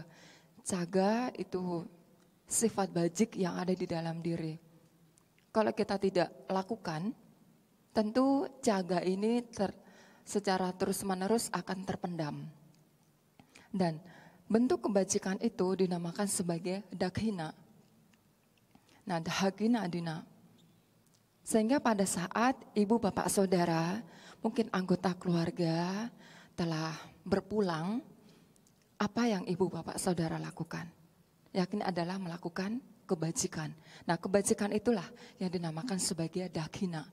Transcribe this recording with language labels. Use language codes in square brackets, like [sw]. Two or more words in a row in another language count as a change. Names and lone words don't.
[id] Caga itu sifat bajik yang ada di dalam diri. Kalau kita tidak lakukan, tentu caga ini secara terus-menerus akan terpendam. Dan bentuk kebajikan itu dinamakan sebagai dakhina. Nah, [pi] dakhina adina [id] Sehingga pada saat ibu, bapak, saudara, mungkin anggota keluarga telah berpulang, apa yang ibu, bapak, saudara lakukan? Yakin adalah melakukan kebajikan. Nah, kebajikan itulah yang dinamakan sebagai dakhina.